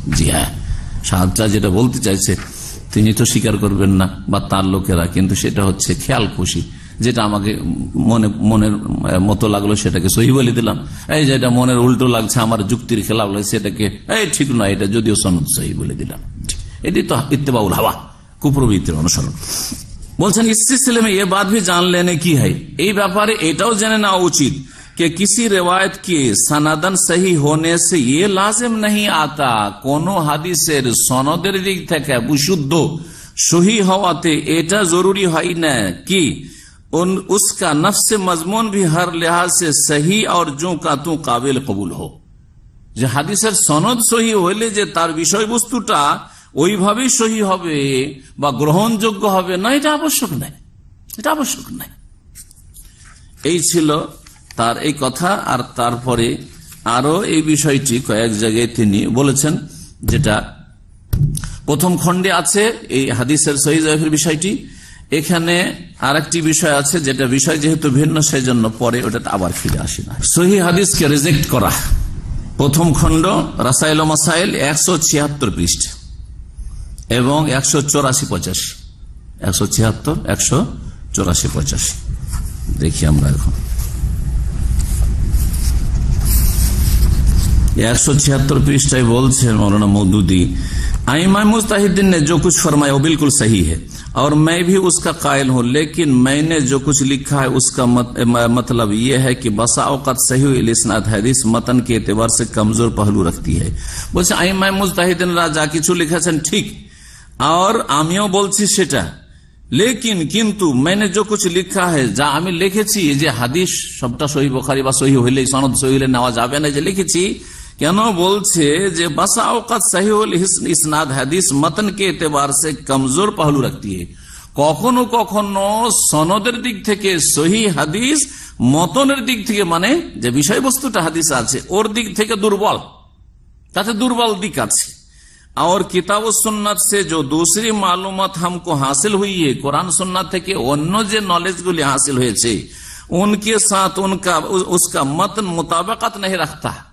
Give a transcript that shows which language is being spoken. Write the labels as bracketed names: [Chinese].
[Bangla] জি হ্যাঁ, স্বাদটা যেটা বলতে চাইছে তিনি তো স্বীকার করবেন না বা তার লোকেরা, কিন্তু সেটা হচ্ছে খেয়াল খুশি, যেটা আমাকে মনের মতো লাগলো সেটাকে সহি বলে দিলাম, এই যেটা মনের উল্টো লাগছে আমার যুক্তির খেলাফ লাগছে সেটাকে এই ঠিক নয়, এটা যদিও সনদ সহি বলে দিলাম। এটি তো ইত্তেবাউল হাওয়া, কুপ্রবৃত্তির অনুসরণ। [Hindi] বলছেন इस सिलसिले में ये बात भी जान लेने की है, [Bangla] এই ব্যাপারে এটাও জেনে নেওয়া উচিত [Hindi] कि किसी रिवायत के सनदन सही होने से ये लाजिम नहीं आता, [Bangla] कोनो হাদিসের সনদের দিক থেকে বিশুদ্ধ সহি হওয়াতে এটা জরুরি হয় না [Hindi] कि उसका नफ्स मजमून भी हर लिहाज से सही और जो का तू काबिल कबूल हो। [Bangla] যে হাদিসের সনদ সহি হইলে যে তার বিষয়বস্তুটা ওইভাবেই সহি হবে বা গ্রহণযোগ্য হবে না, এটা আবশ্যক নাই, এটা আবশ্যক নাই। এই ছিল তার এই কথা। আর তারপরে আরো এই বিষয়টি কয়েক জায়গায় তিনি বলেছেন, যেটা প্রথম খণ্ডে আছে এই হাদিসের সহি জয়ীফের বিষয়টি। এখানে আরেকটি বিষয় আছে, যেটা বিষয় যেহেতু ভিন্ন সেই জন্য পরে ওটা আবার ফিরে আসি না। সহি হাদিসকে রিজেক্ট করা, প্রথম খণ্ড রাসাইল ও মাসাইল 176 পৃষ্ঠা এবং 184-85, 176-184-85 দেখি আমরা এখন। 176 পৃষ্ঠায় বলছেন [Hindi] मौलाना मौदूदी, इमाम मुज्तहिदीन ने जो कुछ फरमाया वो बिल्कुल सही है और मैं भी उसका कायल हूँ, लेकिन मैंने जो कुछ लिखा है उसका मतलब ये है कि बसा औक़ात सही इस्नाद हदीस मतन के एतबार से कमजोर पहलू रखती है। [Bangla] বলছে ইমাম মুজতাহিদিনরা যা কিছু লিখেছেন ঠিক, और আমিও বলছি সেটা, लेकिन কিন্তু [Hindi] मैंने जो कुछ लिखा है, [Bangla] যা আমি লিখেছি যে হাদিস সবটা সহি বুখারী বা সহি হইলে সনদ সহি হইলে নেওয়া যাবে না, যে লিখেছি কেন বলছে যে বাসা औक़ात सही [Hindi] इस्नाद हदीस मतन के एतबार से कमजोर पहलू रखती है, [Bangla] কখনো কখনো সনদের দিক থেকে সহি হাদিস মতনের দিক থেকে, মানে যে বিষয়বস্তুটা হাদিস আছে ওর দিক থেকে দুর্বল, তাতে দুর্বল দিক আছে। [Hindi] और किताब सुन्नत से जो दूसरी मालूमात हमको हासिल हुई है, कुरान सुन्नत [Bangla] থেকে অন্য যে নলেজগুলি হাসিল হয়েছে [Hindi] उनके साथ उसका मतन मुताबिकत नहीं रखता।